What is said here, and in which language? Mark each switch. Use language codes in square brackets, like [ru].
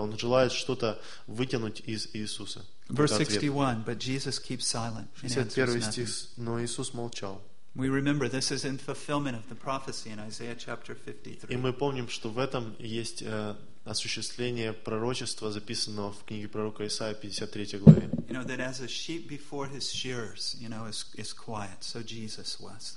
[ru] Он желает что-то вытянуть из Иисуса. [en] Verse 61, but Jesus keeps silent. [ru] 61 стих, но Иисус молчал. [en] We remember this is in fulfillment of the prophecy in Isaiah chapter 53. [ru] И мы помним, что в этом есть осуществление пророчества, записанного в книге пророка Исаия, 53 главе. [en] You know that as a sheep before his shearers, you know, is quiet, so Jesus was.